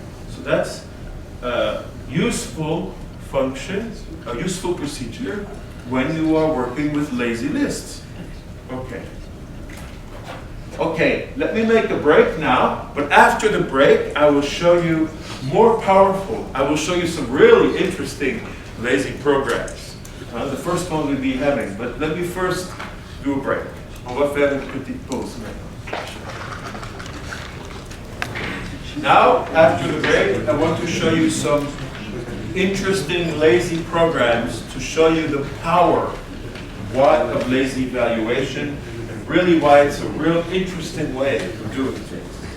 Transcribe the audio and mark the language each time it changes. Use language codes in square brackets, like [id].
[en] So that's a useful function, a useful procedure when you are working with lazy lists. Okay. Okay, let me make a break now, but after the break, I will show you more powerful, I will show you some really interesting lazy programs. The first one we'll be having, but let me first do a break. [fr] On va faire une petite pause maintenant. [en] Now, after the break, I want to show you some interesting lazy programs to show you the power of lazy evaluation and really why it's a real interesting way of doing things.